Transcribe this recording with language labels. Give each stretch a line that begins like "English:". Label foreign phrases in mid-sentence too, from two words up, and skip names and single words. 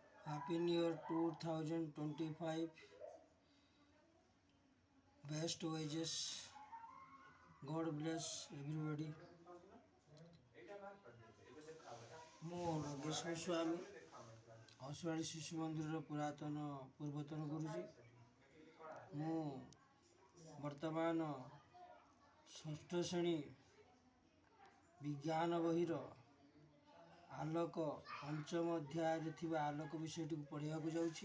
English: Happy New Year 2025. Best wishes. God bless everybody.
Odia: ମୁଁ ନଗେଶ୍ୱର ସ୍ୱାମୀ ହଂସବାଡ଼ି ଶିଶୁ ମନ୍ଦିରର ପୂର୍ବତନ ଗୁରୁଜୀ। ମୁଁ ବର୍ତ୍ତମାନ ଷଷ୍ଠ ଶ୍ରେଣୀ ବିଜ୍ଞାନ ବହିର ଆଲୋକ ପଞ୍ଚମ ଅଧ୍ୟାୟରେ ଥିବା ଆଲୋକ ବିଷୟଟିକୁ ପଢ଼ିବାକୁ ଯାଉଛି।